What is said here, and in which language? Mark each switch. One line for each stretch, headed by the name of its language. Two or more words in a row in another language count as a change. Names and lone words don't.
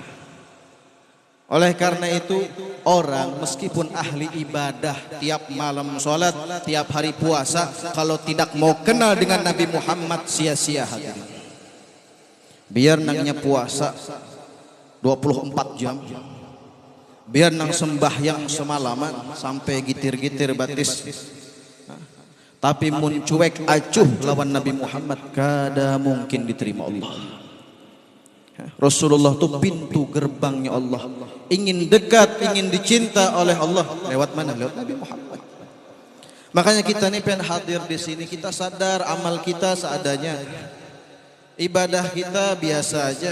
Indonesian: Oleh karena itu, orang meskipun ahli ibadah, tiap malam sholat, tiap hari puasa, kalau tidak mau kenal dengan Nabi Muhammad, sia-sia hadirin.
Banjar: Biar nangnya puasa 24 jam, biar nang sembahyang semalaman sampai gitir-gitir batis, tapi mun cuek acuh lawan Nabi Muhammad, kada mungkin diterima Allah.
Indonesian: Rasulullah itu pintu gerbangnya Allah. Ingin dekat, ingin dicinta oleh Allah lewat mana? Lewat Nabi Muhammad. Makanya kita nih pengen hadir di sini, kita sadar amal kita seadanya, ibadah kita biasa aja.